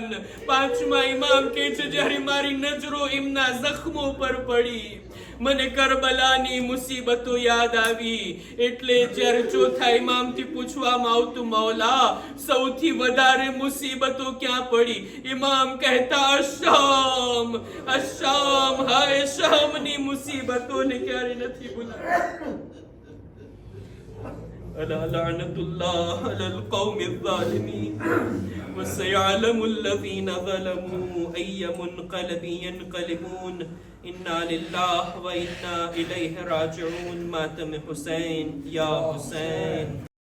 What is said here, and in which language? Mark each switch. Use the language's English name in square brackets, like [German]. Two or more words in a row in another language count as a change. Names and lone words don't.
[Gujarati] પાંચમા ઇમામ કહે છે, જ્યારે મારી નજરો એમના જખ્મો પર પડી, મને કરબલાની મુસીબતો યાદ આવી. એટલે જ્યારે ચોથા ઇમામથી પૂછવામાં આવતું, મૌલા સૌથી વધારે મુસીબતો ક્યાં પડી? ઇમામ કહેતા, અશામ, અશામ. હાય, શામની મુસીબતોને ક્યારે નથી ભૂલાતી. [Arabic] ألا لعنة الله على القوم الظالمين وسيعلم الذين ظلموا أي منقلب ينقلبون. إنا لله وإنا إليه راجعون. ماتم حسين يا حسين.